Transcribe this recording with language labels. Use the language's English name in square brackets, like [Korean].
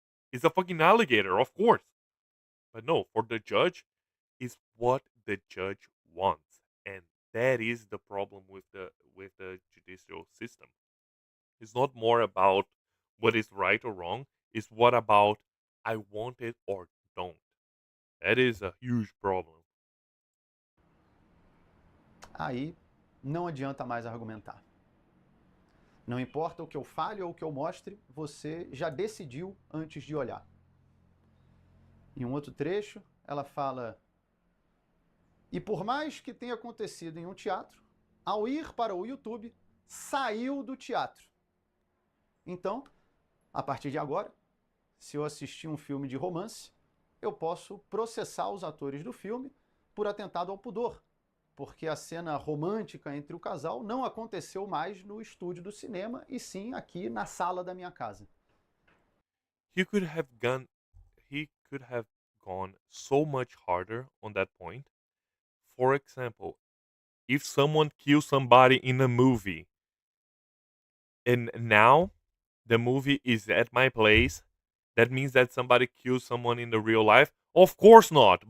[English] It's a fucking alligator, of course. But no, for the judge, is what the judge wants, and that is the problem with the judicial system. It's not more about what is right or wrong. It's what about I want it or don't. That is a huge problem. [Portuguese] Aí não adianta mais argumentar. Não importa o que eu fale ou o que eu mostre, você já decidiu antes de olhar. Em um outro trecho, ela fala: e por mais que tenha acontecido em um teatro, ao ir para o YouTube, saiu do teatro. Então, a partir de agora, se eu assistir um filme de romance, eu posso processar os atores do filme por atentado ao pudor, porque a cena romântica entre o casal não aconteceu mais no estúdio do cinema, e sim aqui na sala da minha casa. [English] He could have gone he could have gone so much harder on that point. For example, if someone kills somebody in a movie and now the movie is at my place, that means that somebody kills someone in the real life? Of course not.